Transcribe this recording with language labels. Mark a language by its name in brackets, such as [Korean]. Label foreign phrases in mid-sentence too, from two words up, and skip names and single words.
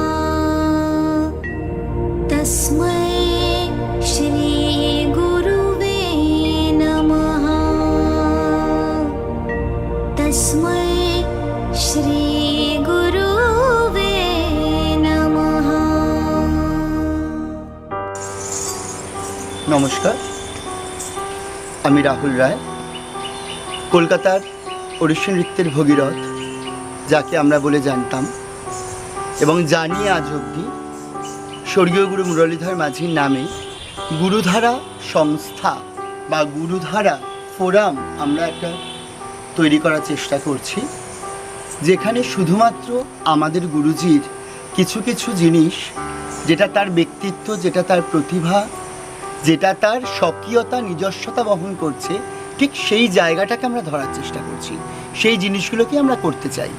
[Sanskrit] तस्मै श्री गुरुवे नमः। तस्मै श्री गुरुवे नमः। [Bangla] নমস্কার, আমি রাহুল রায়, কলকাতার ওড়িশি নৃত্যের ভগীরথ, যাকে আমরা বলে জানতাম এবং জানি আজ অবধি স্বর্গীয় গুরু মুরলীধর মাঝির নামে গুরুধারা সংস্থা বা গুরুধারা ফোরাম আমরা একটা তৈরি করার চেষ্টা করছি, যেখানে শুধুমাত্র আমাদের গুরুজির কিছু কিছু জিনিস, যেটা তার ব্যক্তিত্ব, যেটা তার প্রতিভা, যেটা তার স্বকীয়তা নিজস্বতা বহন করছে, ঠিক সেই জায়গাটাকে আমরা ধরার চেষ্টা করছি, সেই জিনিসগুলোকে আমরা করতে চাই।